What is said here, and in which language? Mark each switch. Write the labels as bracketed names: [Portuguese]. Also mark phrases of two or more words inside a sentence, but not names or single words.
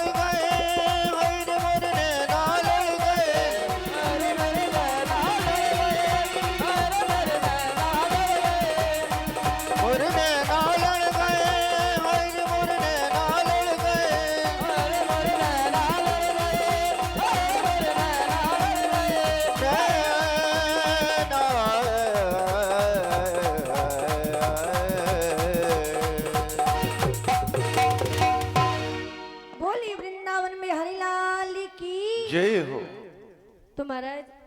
[Hindi] गए, हाय रे मोर नैना लड़ गए, हाय रे मोर नैना लड़ गए, हाय रे मोर नैना लड़ गए, मोर नैना लड़ गए, हाय रे मोर नैना लड़ गए, हाय रे मोर नैना लड़ गए, हाय रे मोर नैना लड़ गए, बोली वृंदावन में हरिलाल की जय हो। तो महाराज